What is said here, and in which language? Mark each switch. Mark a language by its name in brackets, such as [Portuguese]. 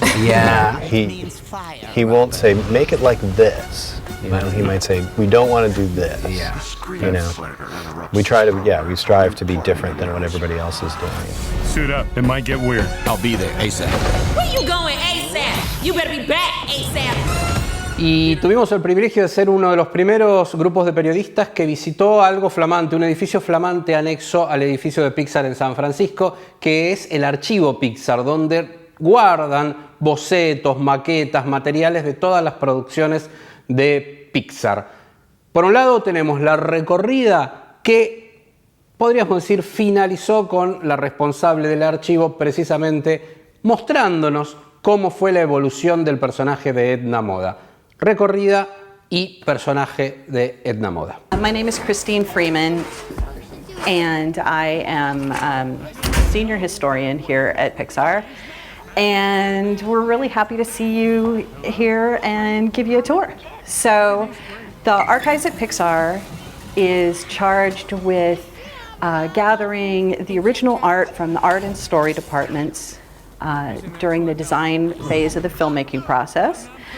[English] Yeah. He won't say, make it like this. He might say, we don't want to do this. Yeah. We try to, we strive to be different than what everybody else is doing. Suit up, it might get weird. I'll be there ASAP. Where you going ASAP? You better be back ASAP. [Spanish] Y tuvimos el privilegio de ser uno de los primeros grupos de periodistas que visitó algo flamante, un edificio flamante anexo al edificio de Pixar en San Francisco, que es el archivo Pixar, donde guardan bocetos, maquetas, materiales de todas las producciones de Pixar. Por un lado tenemos la recorrida que, podríamos decir, finalizó con la responsable del archivo, precisamente mostrándonos cómo fue la evolución del personaje de Edna Moda. Recorrida y personaje de Edna Moda. [English] My name is Christine Freeman, and I am senior historian here at Pixar. And we're really happy to see you here and give you a tour. So, the Archives at Pixar is charged with gathering the original art from the art and story departments during the design phase of the filmmaking process.